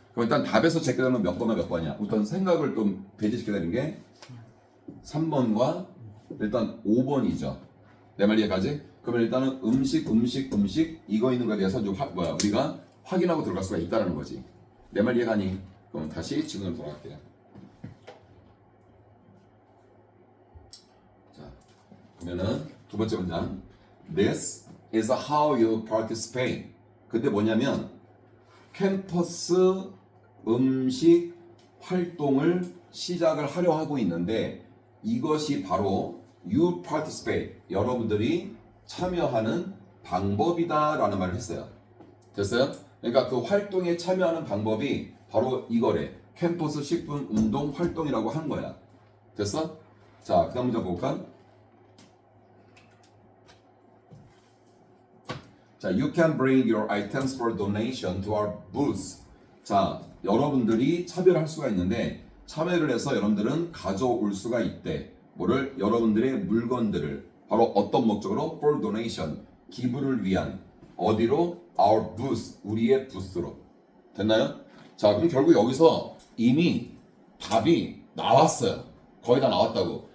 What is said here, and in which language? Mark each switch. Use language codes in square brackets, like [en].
[ko] 그럼 일단 답에서 제껴야 되는 몇 번과 몇 번이야? 우선 생각을 좀 배제시켜야 되는 게 3번과 일단 5번이죠. 내 말 이해가지? 그러면 일단은 음식 이거 있는 거에 대해서 좀 우리가 확인하고 들어갈 수가 있다는 거지. 내 말 이해가니? 그럼 다시 지금으로 돌아갈게요. 자, 그러면은 두 번째 문장. [en] This is how you participate. [ko] 근데 뭐냐면 캠퍼스 음식 활동을 시작을 하려 하고 있는데 이것이 바로 [en] you participate, [ko] 여러분들이 참여하는 방법이다라는 말을 했어요. 됐어요? 그러니까 그 활동에 참여하는 방법이 바로 이거래. 캠퍼스 10분 운동 활동이라고 한 거야. 됐어? 자, 그 다음 문장 볼까? 자, [en] you can bring your items for donation to our booth. [ko] 자, 여러분들이 참여를 할 수가 있는데 참여를 해서 여러분들은 가져올 수가 있대. 뭐를? 여러분들의 물건들을 바로 어떤 목적으로? [en] for donation, [ko] 기부를 위한. 어디로? [en] our booth, [ko] 우리의 부스로. 됐나요? 자, 그럼 결국 여기서 이미 답이 나왔어요. 거의 다 나왔다고.